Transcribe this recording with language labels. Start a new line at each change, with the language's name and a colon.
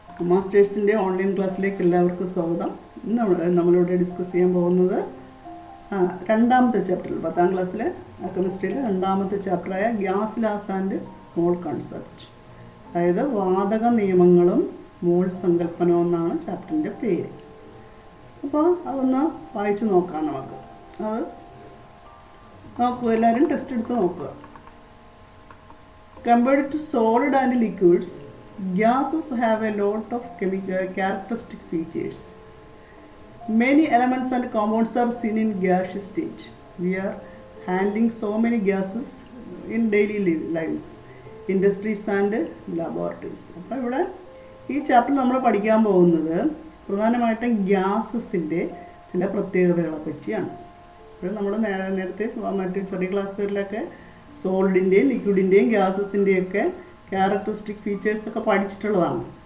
Malayalam: മാസ്റ്റേഴ്സിൻ്റെ online ക്ലാസ്സിലേക്ക് എല്ലാവർക്കും സ്വാഗതം. ഇന്ന് നമ്മളിവിടെ ഡിസ്കസ് ചെയ്യാൻ പോകുന്നത് രണ്ടാമത്തെ ചാപ്റ്ററിൽ 10ാം ക്ലാസ്സിലെ കെമിസ്ട്രിയിലെ രണ്ടാമത്തെ ചാപ്റ്ററായ gas Las and mall concept, അതായത് വാതക നിയമങ്ങളും മോൾ സങ്കല്പനവും എന്നാണ് ചാപ്റ്ററിൻ്റെ പേര്. അപ്പോൾ അതൊന്ന് വായിച്ചു നോക്കാം. അത് നോക്കുക, എല്ലാവരും ടെസ്റ്റ് എടുത്ത് നോക്കുക.
English: Compared to solid and liquids, gases have a lot of chemical characteristic features. Many elements and compounds are seen in gaseous state. We are handling so many gases in daily lives, industries and laboratories.
Malayalam: അപ്പോൾ ഇവിടെ ഈ ചാപ്റ്ററിൽ നമ്മൾ പഠിക്കാൻ പോകുന്നത് പ്രധാനമായിട്ടും ഗ്യാസസിൻ്റെ ചില പ്രത്യേകതകളെ പറ്റിയാണ്. അപ്പോൾ നമ്മൾ നേരത്തെ മറ്റ് ചെറിയ ക്ലാസ്സുകളിലൊക്കെ സോളിഡിൻ്റെയും ലിക്വിഡിൻ്റെയും ഗ്യാസസിൻ്റെയൊക്കെ ക്യാരക്ടറിസ്റ്റിക് ഫീച്ചേഴ്സൊക്കെ പഠിച്ചിട്ടുള്ളതാണ്.